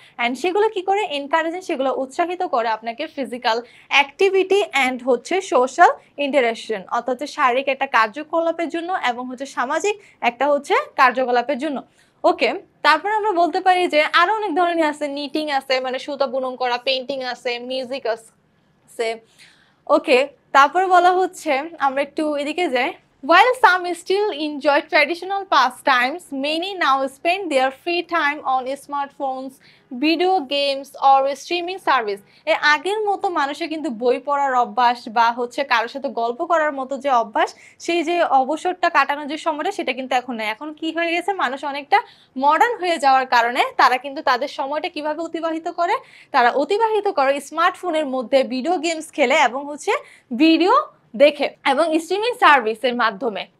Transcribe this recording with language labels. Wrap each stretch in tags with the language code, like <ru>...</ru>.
<bn>And সেগুলো কি করে, এনকারেজিং, সেগুলো উৎসাহিত করে আপনাকে ফিজিক্যাল অ্যাক্টিভিটি অ্যান্ড হচ্ছে সোশ্যাল ইন্টারেকশন, অর্থাৎ শারীরিক একটা কার্যকলাপের জন্য এবং হচ্ছে সামাজিক একটা হচ্ছে কার্যকলাপের জন্য। ওকে, তারপর আমরা বলতে পারি যে আরো অনেক ধরনের আছে, নিটিং আছে, মানে সুতা বুনন করা, পেইন্টিং আছে, মিউজিক আছে। ওকে, তারপর বলা হচ্ছে, আমরা একটু এদিকে যাই।</bn> <en>While some still enjoy traditional pastimes, many now spend their free time on smartphones, video games or streaming service.</en> <bn>এর আগের মতো মানুষের কিন্তু বই পড়ার অভ্যাস বা হচ্ছে কারোর সাথে গল্প করার মতো যে অভ্যাস, সেই যে অবসরটা কাটানোর যে সময়টা সেটা কিন্তু এখন নেই। এখন কি হয়ে গেছে, মানুষ অনেকটা মডার্ন হয়ে যাওয়ার কারণে তারা কিন্তু তাদের সময়টা কিভাবে অতিবাহিত করে, তারা অতিবাহিত করে স্মার্টফোনের মধ্যে ভিডিও গেমস খেলে এবং হচ্ছে ভিডিও দেখে এবং স্ট্রিমিং সার্ভিসের মাধ্যমে।</bn>